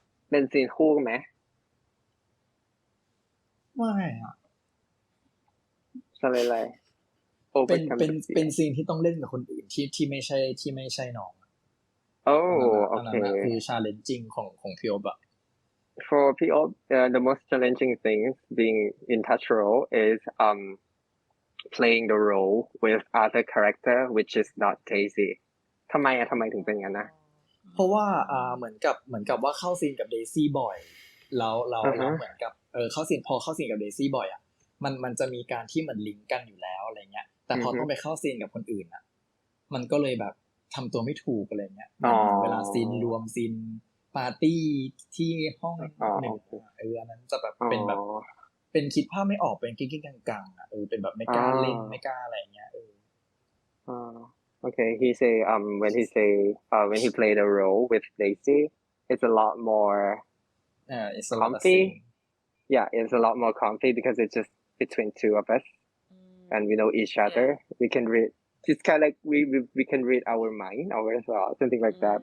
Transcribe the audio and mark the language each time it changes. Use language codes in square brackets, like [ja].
[th] เป็นซีนคู่ไหม ไม่อะ challenge อะไร เป็นซีนที่ต้องเล่นกับคนอื่นที่ไม่ใช่น้อง [en] Oh, [th] อันนั้น [en] okay. [th] คือ challenging ของพี่โอบอะ [en] For PO, the most challenging things being in touch role is playing the role with other character which is not Daisy. [th] ทำไมถึงเป็นอย่างนั้นนะ เพราะว่าเหมือนกับว่าเข้าซีนกับเดซี่บ่อยแล้วเหมือนกับเข้าซีนกับเดซี่บ่อยอ่ะมันจะมีการที่เหมือนลิงก์กันอยู่แล้วอะไรเงี้ยแต่พอต้องไปเข้าซีนกับคนอื่นอ่ะมันก็เลยแบบทำตัวไม่ถูกอะไรเงี้ยเวลาซีนรวมซีนปาร์ตี้ที่ห้องหนึ่งอันนั้นจะแบบเป็นแบบเป็นคิดภาพไม่ออกเป็นกิ๊กๆกังๆอ่ะเป็นแบบไม่กล้าเล่นไม่กล้าอะไรเงี้ย [en] Okay, he say when he played a role with Daisy, it's a lot more it's a lot comfy. Yeah, it's a lot more comfy because it's just between two of us, and we know each other. We can read. It's kind of like we can read our mind, our thoughts, something like that.